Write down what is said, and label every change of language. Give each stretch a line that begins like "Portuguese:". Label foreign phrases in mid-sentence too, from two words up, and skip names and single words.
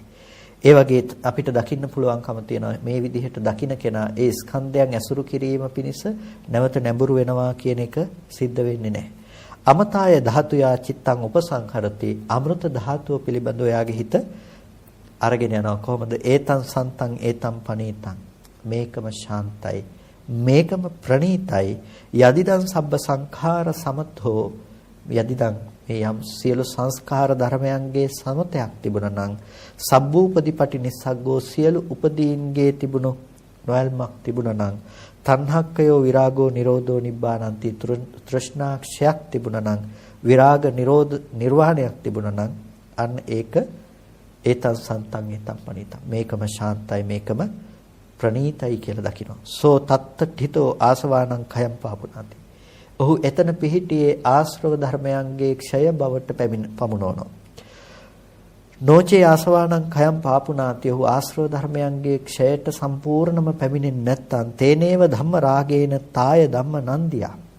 Sinhala: ඒ වගේ අපිට දකින්න පුළුවන්කම තියෙනවා මේ විදිහට දකින්න කෙනා ඒ ස්කන්ධයන් ඇසුරු කිරීම පිණිස නැවත නැඹුරු වෙනවා කියන එක සිද්ධ වෙන්නේ නැහැ.
Pali: අමතාය ධාතුයා චිත්තං උපසංහරති.
Sinhala: අමෘත ධාතුව පිළිබඳව එයාගේ හිත අරගෙන යනවා. කොහොමද?
Pali: ඒතං සන්තං ඒතං පනීතං.
Sinhala: මේකම ශාන්තයි. මේකම ප්‍රණීතයි.
Pali: යදිදං සබ්බ සංඛාර සමතෝ.
Sinhala: යදිදං මේ යම් සියලු සංස්කාර ධර්මයන්ගේ සමතයක් තිබුණා නම්
Pali: සබ්බූපදීපටි නිස්සග්ගෝ
Sinhala: සියලු උපදීන්ගේ තිබුණු නොයල්මක් තිබුණා නම්
Pali: තණ්හක්කයෝ විරාගෝ නිරෝධෝ නිබ්බානන්ති
Sinhala: තෘෂ්ණාක්ෂයක් තිබුණා නම් විරාග නිරෝධ නිර්වාණයක් තිබුණා නම් අන්න ඒක
Pali: ඒතං සන්තං ඒතං පනිතං.
Sinhala: මේකම ශාන්තයි මේකම ප්‍රණීතයි කියලා දකිනවා.
Pali: සෝ තත්තඨිතෝ ආසවානං khයම් පාපුනාති.
Sinhala: ඔහු එතන පිහිටියේ ආශ්‍රව ධර්මයන්ගේ ක්ෂය බවට පමුණවනවා.
Pali: නොචේ ආසවානං khයම් පාපුනාති.
Sinhala: ඔහු ආශ්‍රව ධර්මයන්ගේ ක්ෂයට සම්පූර්ණම පැමිණෙන්නේ නැත්නම්
Pali: තේනේව ධම්ම රාගේන තාය ධම්ම නන්දියා.